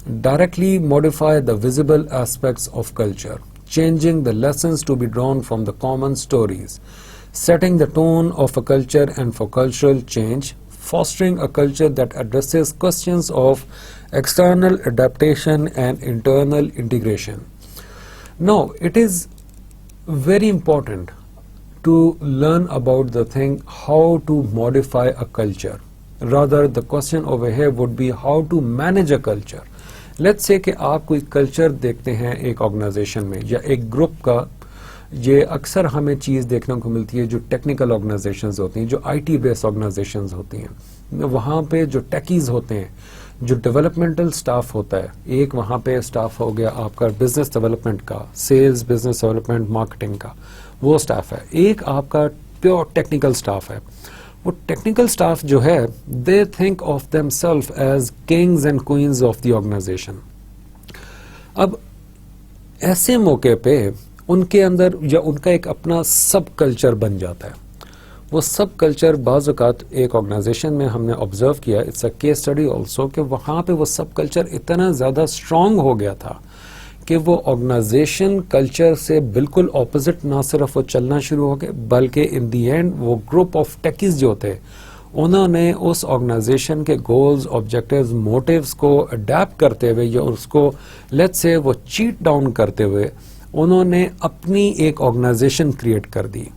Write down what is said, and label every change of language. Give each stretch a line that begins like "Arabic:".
English: Directly modify the visible aspects of culture, changing the lessons to be drawn from the common stories, setting the tone of a culture and for cultural change, fostering a culture that addresses questions of external adaptation and internal integration. Now, it is very important to learn about the thing how to modify a culture. Rather, the question over here would be how to manage a culture. Let's say
Urdu: کہ آپ کوئی culture دیکھتے ہیں ایک organization میں یا ایک group کا یہ اکثر ہمیں چیز دیکھنے کو ملتی ہے جو ٹیکنیکل آرگنائزیشنز ہوتی ہیں, جو آئی ٹی بیس آرگنائزیشنز ہوتی ہیں, وہاں پہ جو ٹیکیز ہوتے ہیں, جو ڈیولپمنٹل سٹاف ہوتا ہے, ایک وہاں پہ سٹاف ہو گیا آپ کا بزنس ڈیولپمنٹ کا, سیلز, بزنس ڈیولپمنٹ, مارکیٹنگ کا, وہ سٹاف ہے. ایک آپ کا پیور ٹیکنیکل سٹاف ہے. وہ ٹیکنیکل سٹاف جو ہے
English: They think of themselves as kings and queens of the organization.
Urdu: اب ایسے موقع پہ ان کے اندر یا ان کا ایک اپنا سب کلچر بن جاتا ہے. وہ سب کلچر بعض اوقات ایک آرگنائزیشن میں ہم نے آبزرو کیا,
English: it's a case study also,
Urdu: کہ وہاں پہ وہ سب کلچر اتنا زیادہ اسٹرانگ ہو گیا تھا کہ وہ آرگنائزیشن کلچر سے بالکل اپوزٹ نہ صرف وہ چلنا شروع ہو گئے, بلکہ
English: in the end
Urdu: وہ گروپ آف ٹیکیز جو تھے انہوں نے اس آرگنائزیشن کے گولز, آبجیکٹیوز, موٹیوز کو اڈیپٹ کرتے ہوئے یا اس کو لیٹس سے وہ چیٹ ڈاؤن کرتے ہوئے انہوں نے اپنی ایک آرگنائزیشن کریٹ کر دی.